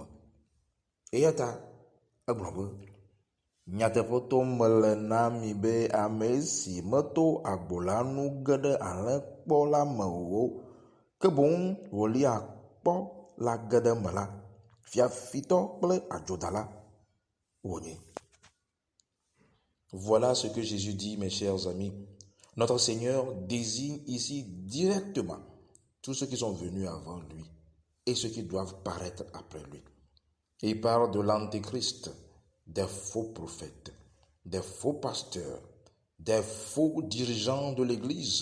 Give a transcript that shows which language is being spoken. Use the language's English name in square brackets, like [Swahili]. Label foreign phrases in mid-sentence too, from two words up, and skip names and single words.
[Ewe] Eyata agblombe nyateƒetɔ mele na mi be ame si meto agbo la nu ge ɖe alẽkpɔ la me o, ke boŋ wòlia kpɔ la ge ɖe me la, fiafitɔ kple adzodala wònye. [French] Voilà ce que Jésus dit, mes chers amis. Notre Seigneur désigne ici directement tous ceux qui sont venus avant lui et ceux qui doivent paraître après lui. Et il parle de l'antéchrist, des faux prophètes, des faux pasteurs, des faux dirigeants de l'Église.